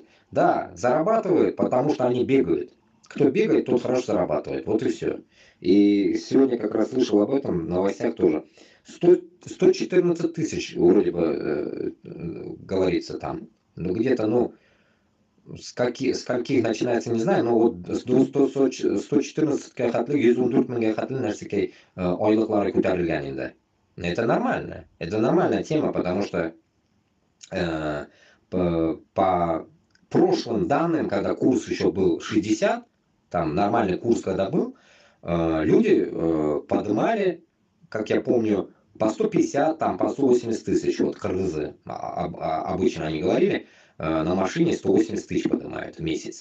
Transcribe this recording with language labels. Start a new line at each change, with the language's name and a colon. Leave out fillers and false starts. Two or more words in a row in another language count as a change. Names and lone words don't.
Russian: Да, зарабатывают, потому что они бегают. Кто бегает, тот хорошо зарабатывает. Вот и все. И сегодня как раз слышал об этом в новостях тоже. 114 тысяч вроде бы говорится там. Ну где-то, ну... С каких начинается, не знаю, но вот
Tatar: 114 хатли, 114 мыңга хатли нәрсекей айлыклары көтәрелгән инде.
Russian: Это нормально. Это нормальная тема, потому что по прошлым данным, когда курс еще был 60, там нормальный курс когда был, люди поднимали, как я помню, по 150, там, по 180 тысяч, вот кыргызы обычно они говорили, на машине 180 тысяч поднимают в месяц.